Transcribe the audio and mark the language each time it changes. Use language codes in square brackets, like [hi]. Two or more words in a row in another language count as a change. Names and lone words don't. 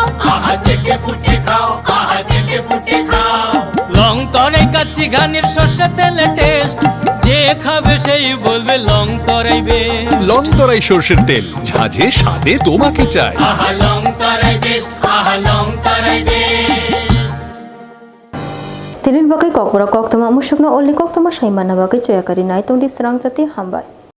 [bn] আহা চেটে পুটে খাও আহা চেটে পুটে খাও লংতরাই কাচ্চি ঘানির সর্ষে তেলে টেস্ট যে খাবে সেই বলবে লংতরাই বেশ লংতরাই সরষের তেল ঝাঁঝে স্বাদে তোমাকে চাই আহা লংতরাই বেশ আহা লংতরাই বেশ। [trp] Tinin bagai kok bora kok tama musuk na oli kok tama shaimana bagai cuya kari nai tong di serang jati hambai.